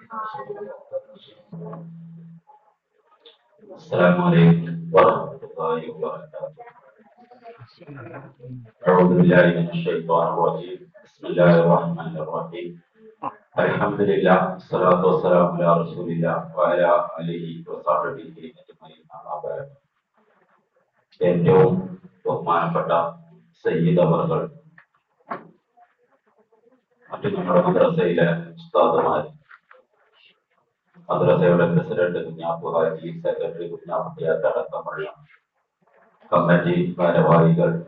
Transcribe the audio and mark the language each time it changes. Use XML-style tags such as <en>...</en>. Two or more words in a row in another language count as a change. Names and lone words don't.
<ar>السلام عليكم ورحمة الله وبركاته. أعوذ بالله من الشيطان الرجيم. بسم الله الرحمن الرحيم. الحمد لله والصلاة والسلام على رسول الله وعلى آله وصحبه أجمعين. أما بعد.</ar> <ml>ഏറ്റവും ബഹുമാനപ്പെട്ട സയ്യിദ് അവർകൾ, മറ്റു നമ്മുടെ മദ്രസയിലെ ഉസ്താദുമാർ, മദ്രസയുടെ പ്രസിഡന്റ് കുഞ്ഞാപ്പു ഹാജി, സെക്രട്ടറി കുഞ്ഞാപ്പുട്ടിയാർ അടക്കമുള്ള കമ്മിറ്റി ഭാരവാഹികൾ,</ml>